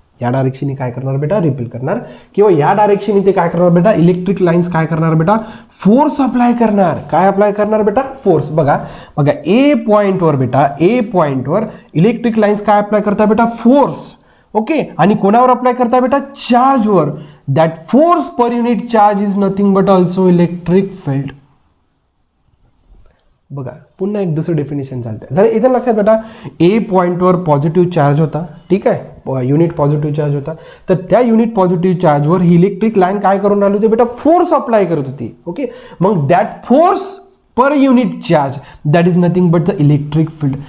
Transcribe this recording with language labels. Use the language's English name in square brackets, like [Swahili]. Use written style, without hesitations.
[Marathi] या डायरेक्शनने काय करणार बेटा, रिपेल करणार. किंवा या डायरेक्शनने ते काय करणार बेटा, इलेक्ट्रिक लाईन्स काय करणार बेटा, फोर्स अप्लाय करणार. काय अप्लाय करणार बेटा, फोर्स. बघा ए पॉईंटवर बेटा, ए पॉईंटवर इलेक्ट्रिक लाईन्स काय अप्लाय करतात बेटा, फोर्स. ओके, आणि कोणावर अप्लाय करता बेटा, चार्जवर. [English] That force per unit charge is nothing but also electric field. [Marathi] बघा, पुन्हा एक दुसरं डेफिनेशन चालतं. जर इथं लक्षात बेटा, ए पॉईंटवर पॉझिटिव्ह चार्ज होता. ठीक आहे, युनिट पॉझिटिव्ह चार्ज होता, तर त्या युनिट पॉझिटिव्ह चार्जवर ही इलेक्ट्रिक लाईन काय करून राहिली होती बेटा, फोर्स अप्लाय करत होती. [English] Okay, मग that force per unit charge that is nothing but the electric field.